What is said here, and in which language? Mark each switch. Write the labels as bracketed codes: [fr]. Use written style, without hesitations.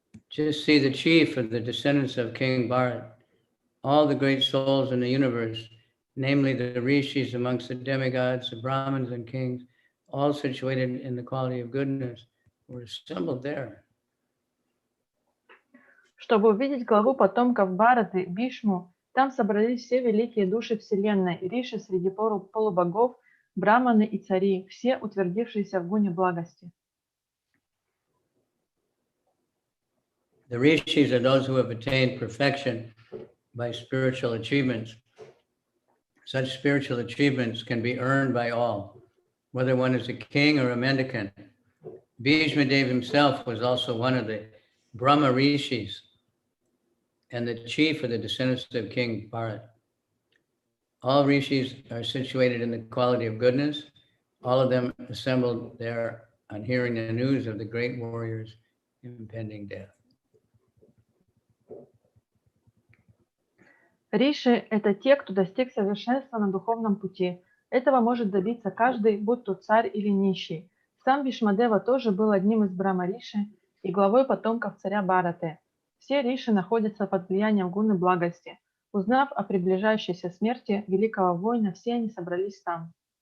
[en] Just see the chief of the descendants of King Bharat, all the great souls in the universe, namely the rishis amongst the demigods, the brahmins and kings, all situated in the quality of goodness, were assembled there. [ru] Чтобы увидеть главу потомков Бхараты, Бхишму, там собрались все великие души Вселенной, риши среди полубогов, браманы и цари, все утвердившиеся в гуне благости. [en] The rishis are those who have attained perfection by spiritual achievements. Such spiritual achievements can be earned by all, whether one is a king or a mendicant. Bhishma Dev himself was also one of the Brahma rishis and the chief of the descendants of King Bharat. All rishis are situated in the quality of goodness. All of them assembled there on hearing the news of the great warrior's impending death. [ru] Риши – это те, кто достиг совершенства на духовном пути. Этого может добиться каждый, будь то царь или нищий. Сам Вишмадева тоже был одним из Брахма-риши и главой потомков царя Бхараты. Все риши находятся под влиянием гуны благости. Узнав о приближающейся смерти великого воина, все они собрались там.